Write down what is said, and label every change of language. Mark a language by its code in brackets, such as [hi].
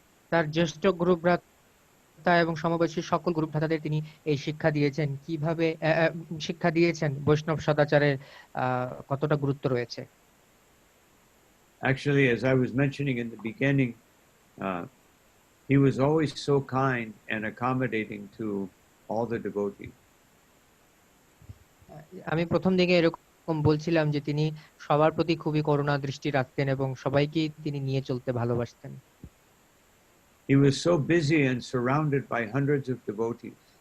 [bn] তার জ্যেষ্ঠ গুরু ভ্রাতা এবং সমবয়সী সকল গুরু ভ্রাতাদের তিনি এই শিক্ষা দিয়েছেন, কিভাবে শিক্ষা দিয়েছেন বৈষ্ণব সদাচারের কতটা গুরুত্ব রয়েছে। [en] Actually, as I was mentioning in the beginning, he was always so kind and accommodating to all the devotees. [bn] আমি প্রথম দিকে এরকম বলছিলাম যে তিনি সবার প্রতি খুবই করুণা দৃষ্টি রাখতেন এবং সবাইকে তিনি নিয়ে চলতে ভালোবাসতেন। [en] He was so busy and surrounded by hundreds of devotees.